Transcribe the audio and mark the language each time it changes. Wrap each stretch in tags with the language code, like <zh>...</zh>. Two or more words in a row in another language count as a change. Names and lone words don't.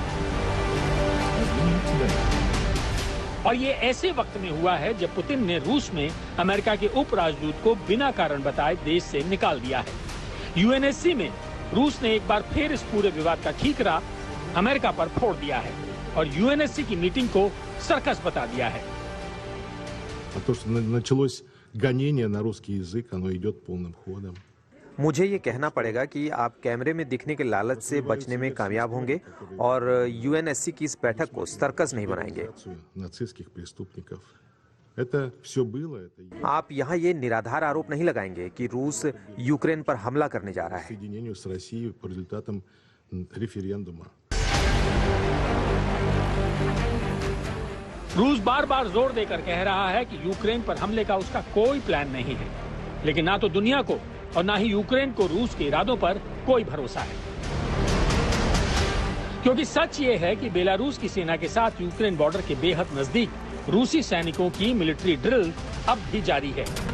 <hi>और ये ऐसे वक्त में हुआ है जब पुतिन ने रूस में अमेरिका के उप राजदूत को बिना कारण बताए देश से निकाल दिया है। यूएनएससी में रूस ने एक बार फिर इस पूरे विवाद का ठीकरा अमेरिका पर फोड़ दिया है और यूएनएससी की मीटिंग को सर्कस बता दिया है।</hi> <ru>То, что началось гонение на русский язык, оно идет полным ходом.</ru> <hi>मुझे ये कहना पड़ेगा कि आप कैमरे में दिखने के लालच से बचने में कामयाब होंगे और यूएनएससी की इस बैठक को सर्कस नहीं बनाएंगे।</hi> <ru>Нацистских преступников. Это все было.</ru> <hi>आप यहाँ ये निराधार आरोप नहीं लगाएंगे कि रूस यूक्रेन पर हमला करने जा रहा है।</hi> <ru>Соединению с Россией по результатам референдума.</ru> <hi>रूस बार बार जोर देकर कह रहा है कि यूक्रेन पर हमले का उसका कोई प्लान नहीं है, लेकिन ना तो दुनिया को और ना ही यूक्रेन को रूस के इरादों पर कोई भरोसा है। क्योंकि सच ये है कि बेलारूस की सेना के साथ यूक्रेन बॉर्डर के बेहद नजदीक रूसी सैनिकों की</hi> <en>military drill</en> <hi>अब भी जारी है।</hi>